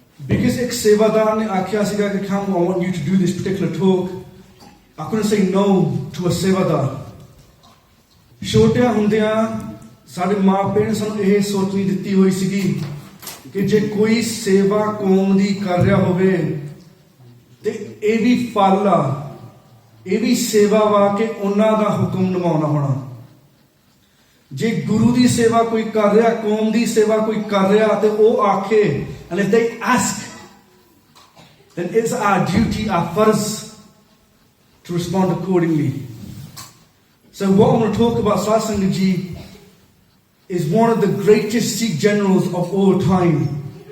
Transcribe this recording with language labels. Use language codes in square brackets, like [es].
[en] Because [pa] ਇੱਕ ਸੇਵਾਦਾਰ ਨੇ ਆਖਿਆ ਸੀਗਾ ਕਿ [en] come, I want you to do this particular talk. I couldn't say no to a sevadar. [pa] ਛੋਟਿਆਂ ਹੁੰਦਿਆਂ ਸਾਡੇ ਮਾਪੇ ਨੇ ਸਾਨੂੰ ਇਹ ਸੋਚਣੀ ਦਿੱਤੀ ਹੋਈ ਸੀਗੀ ਕਿ ਜੇ ਕੋਈ ਸੇਵਾ ਕੌਮ ਦੀ ਕਰ ਰਿਹਾ ਹੋਵੇ ਤੇ ਇਹ ਵੀ ਫਲ ਆ, ਇਹ ਵੀ ਸੇਵਾ ਵਾ ਕਿ ਉਹਨਾਂ ਦਾ ਹੁਕਮ ਨਿਭਾਉਣਾ ਹੋਣਾ। ਜੇ ਗੁਰੂ ਦੀ ਸੇਵਾ ਕੋਈ ਕਰ ਰਿਹਾ, ਕੌਮ ਦੀ ਸੇਵਾ ਕੋਈ ਕਰ ਰਿਹਾ ਤੇ ਉਹ ਆਖੇ, [en] and if they ask, then it's our duty, our farz to respond accordingly. So what I'm going to talk about, Sat Sangat Ji, is one of the greatest Sikh generals of all time.